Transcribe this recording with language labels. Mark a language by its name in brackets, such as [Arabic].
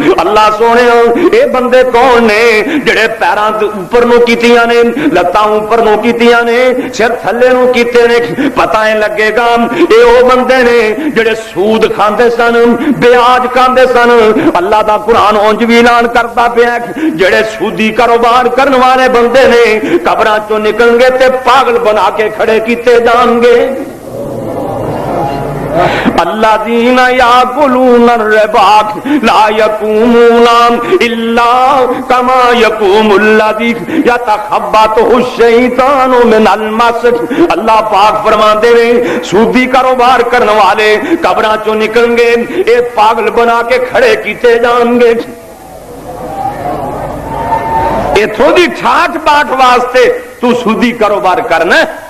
[Punjabi] اللہ سونیا اے بندے کون نے جڑے پیراں تے اوپر نو کیتیاں نے لتاں اوپر نو کیتیاں نے سر تھلے نو کیتے نے؟ پتہ نہیں لگے گا اے او بندے نے جڑے سود کھاندے سن بیاج کھاندے سن. اللہ دا قرآن اونج بھی اعلان کرتا پیا جڑے سودی کاروبار کرن والے بندے نے قبراں چوں نکلن گے تے پاگل بنا کے کھڑے کیتے جان گے. [Arabic] الذین یاکلون الربا لا یقومون الا کما یقوم الذی یتخبطہ الشیطان من المس. [Punjabi] اللہ پاک فرماندے نے سودی کاروبار کرن والے قبراں چوں نکلن گے اے پاگل بنا کے کھڑے کیتے جان گے. اتھوں دی ٹھاٹ باٹ واسطے تو سودی کاروبار کرنا.